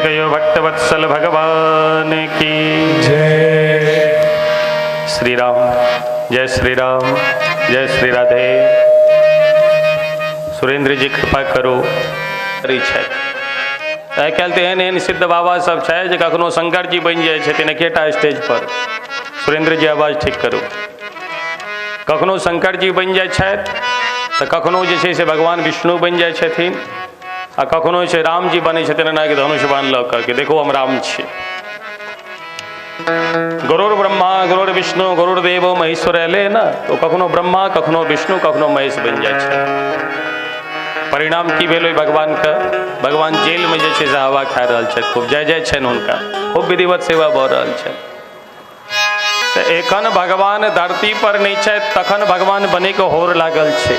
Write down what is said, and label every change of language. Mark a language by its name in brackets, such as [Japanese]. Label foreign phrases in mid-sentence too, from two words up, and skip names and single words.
[Maithili] भक्तवत्सल भगवान की जय। श्री राम, जय श्री राम, जय श्री राधे। सुरेंद्र जी कृपा करो। छै आइ काल्हि तऽ एहन एहन सिद्ध बाबा सब छै जे कखनो शंकर जी बनि जाइ छथिन एकेटा स्टेज पर। सुरेंद्र जी आवाज ठीक करू। कखनो शंकर जी बनि जाइ छथि तऽ कखनो जे छै से भगवान विष्णु बनि जाइ छथिन आ कखनो छै राम जी बनै छथिन एना कि धनुष बाण लऽ करके देखो हम राम छी। [Sanskrit] गुरुर ब्रह्मा गुरुर विष्णु गुरुर्देव महेश्वर [Maithili] एले ना तो कखनो ब्रह्मा कखनो विष्णु कखनो महेश बनि जाइ छै। परिणाम की भेल ओहि भगवानके? भगवान जेलमे जे छै से हवा खा रहल छथि, खूब जय जय छनि हुनका, खूब विधिवत सेवा भऽ रहल छनि। तऽ एखन भगवान धरती पर नहीं छथि तखन भगवान बने के होर लागल छै।